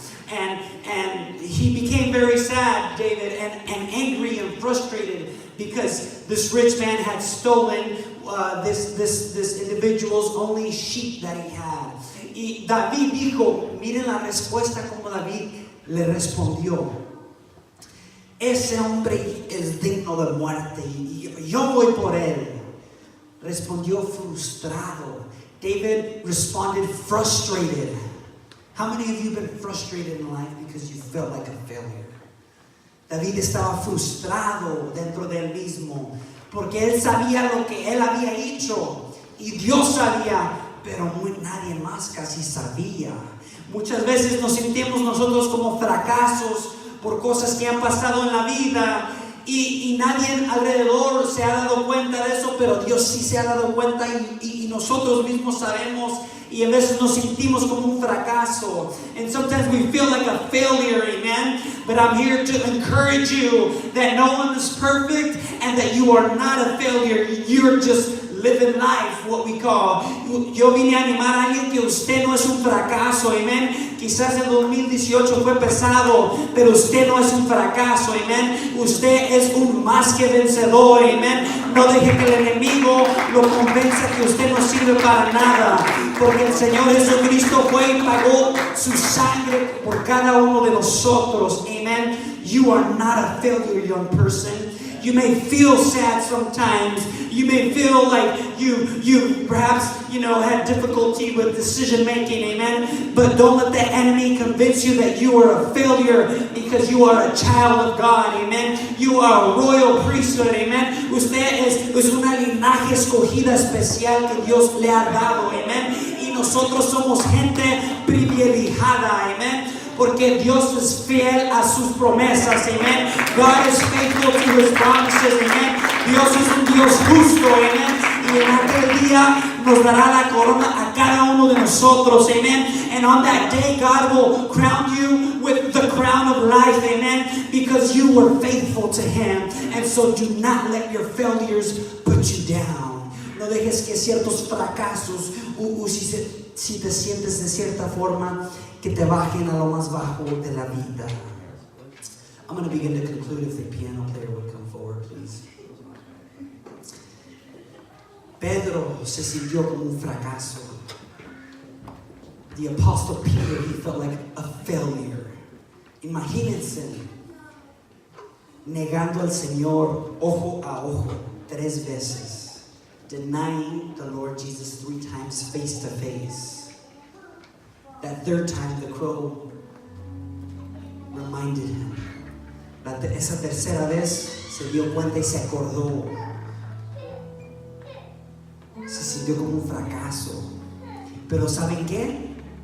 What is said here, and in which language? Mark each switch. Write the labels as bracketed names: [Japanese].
[English] And he became very sad, David, and angry and frustrated because this rich man had stolen this individual's only sheep that he had. [Spanish] Y David dijo, miren la respuesta como David le respondió: ese hombre es digno de muerte y yo voy por él. Respondió frustrado. [English] David responded frustrated. How many of you have been frustrated in life because you felt like a failure? [Spanish] David estaba frustrado dentro de él mismo porque él sabía lo que él había hecho y Dios sabía, pero nadie más casi sabía. Muchas veces nos sentimos nosotros como fracasos por cosas que han pasado en la vida y nadie alrededor se ha dado cuenta de eso, pero Dios sí se ha dado cuenta y nosotros mismos sabemos, y a veces nos sentimos como un fracaso, [English] and sometimes we feel like a failure, [Spanish] amen. [English] But I'm here to encourage you that no one is perfect and that you are not a failure. You're just living life, what we call. [Spanish] Yo vine a animar a alguien que usted no es un fracaso, amén. Quizás el 2018 fue pesado, pero usted no es un fracaso, amén. Usted es un más que vencedor, amén. No deje que el enemigo lo convenza que usted no sirve para nada, porque el Señor Jesucristo fue y pagó su sangre por cada uno de nosotros, amén. [English] You are not a failure, young person. You may feel sad sometimes. You may feel like you perhaps, had difficulty with decision making, amen. But don't let the enemy convince you that you are a failure, because you are a child of God, amen. You are a royal priesthood, amen. [Spanish] Usted es una linaje escogida especial que Dios le ha dado, amen. Y nosotros somos gente privilegiada, amen. Porque Dios es fiel a sus promesas, amen. [English] God is faithful to His promises, amen. [Spanish] Dios es un Dios justo, amen. Y en aquel día vida nos dará la corona a cada uno de nosotros, amen. [English] And on that day, God will crown you with the crown of life, amen, because you were faithful to Him. And so do not let your failures put you down. [Spanish] No dejes que ciertos fracasos, si te sientes de cierta forma, que te bajen a lo más bajo de la vida. [English] I'm going to begin to conclude. If the piano player would come forward, please. [Spanish] Pedro se sintió como un fracaso. [English] The Apostle Peter, he felt like a failure. [Spanish] Imagínense, negando al Señor ojo a ojo 3 veces, [English] denying the Lord Jesus 3 times face to face. That 3rd time the crow reminded him. [Spanish] Esa 3ª vez se dio cuenta y se acordó. Se sintió como un fracaso. Pero ¿saben qué?